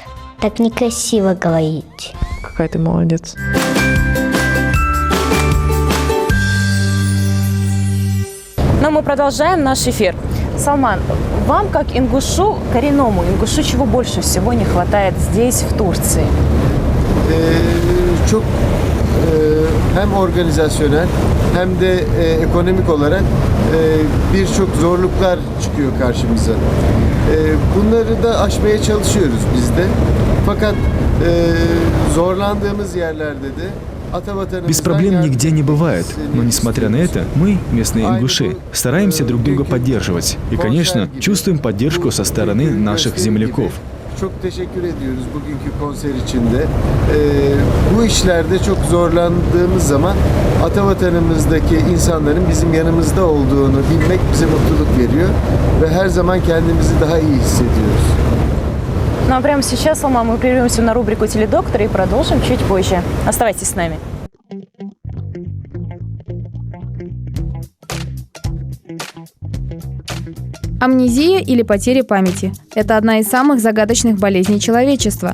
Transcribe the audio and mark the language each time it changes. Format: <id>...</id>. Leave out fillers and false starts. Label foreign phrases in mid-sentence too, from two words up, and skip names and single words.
<ru>Так некрасиво говорить. Какая ты молодец. Но мы продолжаем наш эфир. Салман, вам, как ингушу, коренному ингушу, чего больше всего не хватает здесь, в Турции?</ru> <tr>Çok hem organizasyonel hem de ekonomik olarak birçok zorluklar çıkıyor karşımıza. Bunları da aşmaya çalışıyoruz biz de. Fakat zorlandığımız yerlerde de</tr> <ru>Без проблем нигде не бывает, но несмотря на это, мы, местные ингуши, стараемся друг друга поддерживать. И, конечно, чувствуем поддержку со стороны наших земляков.</ru> <tr>Çok teşekkür ediyoruz bugünkü konser içinde. Bu işlerde çok zorlandığımız zaman Atavatanımızdaki insanların bizim yanımızda olduğunu bilmek bize mutluluk veriyor ve her zaman kendimizi daha iyi hissediyoruz.</tr> <ru>Ну а прямо сейчас, Салман, мы прервемся на рубрику «Теледоктор» и продолжим чуть позже. Оставайтесь с нами. Амнезия или потеря памяти – это одна из самых загадочных болезней человечества.</ru>